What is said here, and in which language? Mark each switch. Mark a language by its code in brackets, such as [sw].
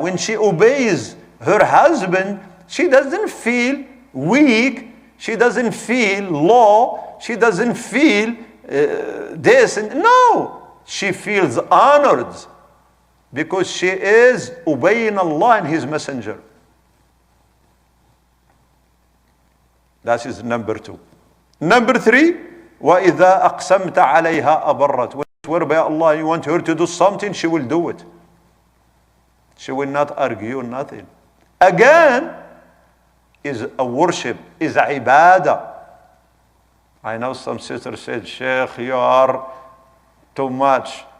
[en] When she obeys her husband, she doesn't feel weak, she doesn't feel low, she doesn't feel this. No, she feels honored because she is obeying Allah and His Messenger. That is number two. Number three, [ar] وَإِذَا أَقْسَمْتَ عَلَيْهَا أَبَرَّتْ. [en] When you swear by Allah, you want her to do something, she will do it. She will not argue nothing. Again, is a worship, is a ibadah. I know some sisters said, Sheikh, you are too much.